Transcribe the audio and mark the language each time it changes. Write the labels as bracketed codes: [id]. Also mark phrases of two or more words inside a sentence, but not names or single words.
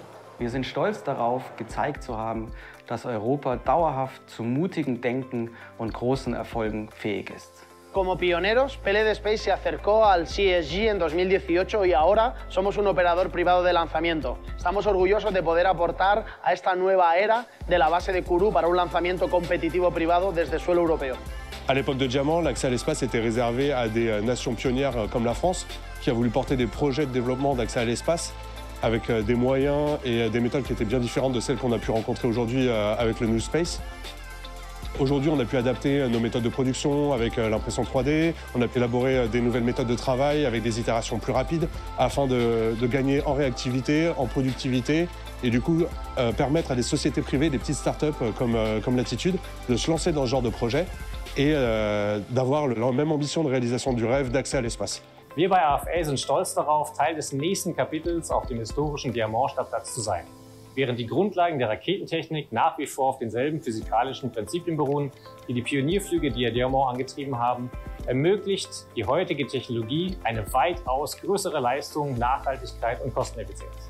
[de] Wir sind stolz darauf, gezeigt zu haben, dass Europa dauerhaft zu mutigem Denken und großen Erfolgen fähig ist. [es] Como pioneros, PLD Space se acercó al CSG en 2018 y ahora somos un operador privado de lanzamiento. Estamos orgullosos de poder aportar a esta nueva era de la base de Kourou para un lanzamiento competitivo privado desde suelo europeo. [fr] À l'époque de Diamant, l'accès à l'espace était réservé à des nations pionnières comme la France, qui a voulu porter des projets de développement d'accès à l'espace avec des moyens et des méthodes qui étaient bien différentes de celles qu'on a pu rencontrer aujourd'hui avec le New Space. Aujourd'hui, on a pu adapter nos méthodes de production avec l'impression 3D, on a pu élaborer des nouvelles méthodes de travail avec des itérations plus rapides afin de gagner en réactivité, en productivité et du coup permettre à des sociétés privées, des petites startups comme Latitude, de se lancer dans ce genre de projet et d'avoir la même ambition de réalisation du rêve d'accès à l'espace. [de] Wir bei AFA sind stolz darauf, Teil des nächsten Kapitels auf dem historischen Diamant-Stadtplatz zu sein. Während die Grundlagen der Raketentechnik nach wie vor auf denselben physikalischen Prinzipien beruhen, die die Pionierflüge der Diamant angetrieben haben, ermöglicht die heutige Technologie eine weitaus größere Leistung, Nachhaltigkeit und Kosteneffizienz.